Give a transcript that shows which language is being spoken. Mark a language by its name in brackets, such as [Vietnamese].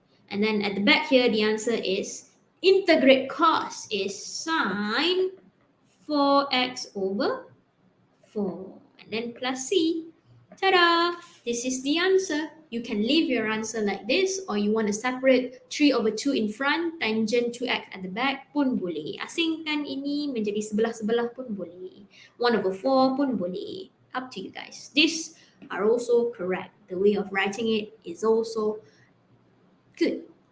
[English] And then at the back here, the answer is integrate cos is sine 4x over 4. And then plus C. Ta-da! This is the answer. You can leave your answer like this, or you want to separate 3 over 2 in front, tangent 2x at the back [Malay] pun boleh. Asingkan ini menjadi sebelah-sebelah pun boleh. [English] 1 over 4 [Malay] pun boleh. [English] Up to you guys. These are also correct. The way of writing it is also good.